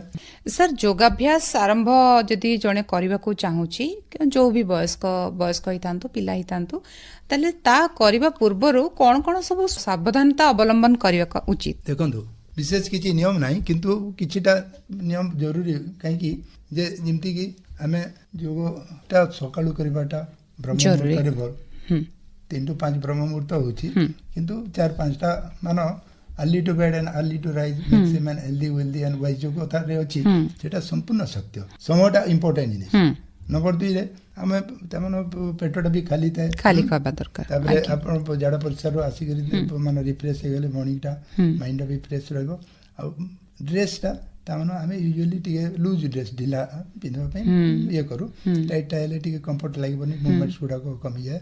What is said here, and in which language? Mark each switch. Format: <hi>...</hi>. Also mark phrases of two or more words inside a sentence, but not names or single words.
<or>ସାର୍ ଯୋଗାଭ୍ୟାସ ଆରମ୍ଭ ଯଦି ଜଣେ କରିବାକୁ ଚାହୁଁଛି, ଯୋଉ ବି ବୟସ୍କ ହେଇଥାନ୍ତୁ, ପିଲା ହେଇଥାନ୍ତୁ, ତାହେଲେ ତା କରିବା ପୂର୍ବରୁ କ'ଣ କ'ଣ ସବୁ ସାବଧାନତା ଅବଲମ୍ବନ କରିବା ଉଚିତ? ଦେଖନ୍ତୁ, ବିଶେଷ କିଛି ନିୟମ ନାହିଁ, କିନ୍ତୁ କିଛିଟା ନିୟମ ଜରୁରୀ। କାହିଁକି ଯେ ଯେମିତିକି ଆମେ ଯୋଗଟା ସକାଳୁ କରିବାଟା ବ୍ରହ୍ମ ମୁହୂର୍ତ୍ତରେ ଭଲ, 3 ରୁ 5 ବ୍ରହ୍ମ ମୁହୂର୍ତ୍ତ ହେଉଛି, କିନ୍ତୁ 4-5ଟା ମାନେ</or> <en>early to bed and early to rise makes a man healthy, wealthy and wise</en> <or>ଯୋଗ କଥାରେ ଅଛି, ସେଟା ସମ୍ପୂର୍ଣ୍ଣ ସତ୍ୟ। ସମୟଟା ଇମ୍ପୋର୍ଟାଣ୍ଟ ଜିନିଷ। ନମ୍ବର 2ରେ ଆମେ ତାମାନେ ପେଟଟା ବି ଖାଲି ଥାଏ, ଖାଲି ଖାଇବା ଦରକାର। ତାପରେ ଆପଣ ଝାଡ଼ା ପରିସ୍ରାରୁ ଆସିକରି ମାନେ ରିଫ୍ରେଶ ହେଇଗଲେ ମର୍ଣ୍ଣିଂଟା ମାଇଣ୍ଡଟା ବି ଫ୍ରେଶ ରହିବ। ଆଉ ଡ୍ରେସଟା ତାମାନେ ଆମେ ୟୁଜୁଆଲି ଟିକେ</or> <en>loose dress</en> <or>ଢିଲା ପିନ୍ଧିବା ପାଇଁ ଇଏ କରୁ, ଟାଇଟ୍ଟା ହେଲେ ଟିକେ କମ୍ଫର୍ଟ ଲାଗିବନି, ମୁଭମେଣ୍ଟସ ଗୁଡ଼ାକ କମିଯାଏ।</or>